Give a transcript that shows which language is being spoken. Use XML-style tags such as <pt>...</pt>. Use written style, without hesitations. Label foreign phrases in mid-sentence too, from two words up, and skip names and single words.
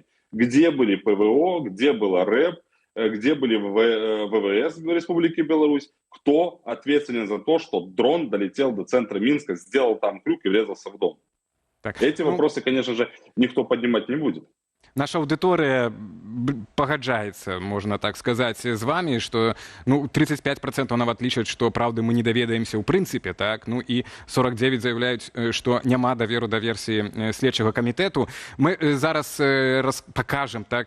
<ru>Где были ПВО, где была РЭБ, где были ВВС Республики Беларусь, кто ответственен за то, что дрон долетел до центра Минска, сделал там крюк и врезался в дом. Так, эти вопросы, конечно же, никто поднимать не будет.</ru> <be>Наша аўдыторыя пагаджаецца, можна так сказаць, з вами, што ну, 35% нават лічаць, што праўды мы не даведаемся ў прынцыпе, так? Ну і 49 заяўляюць, што няма даверу да версіі следчага камітэту. Мы зараз пакажам, так?</be>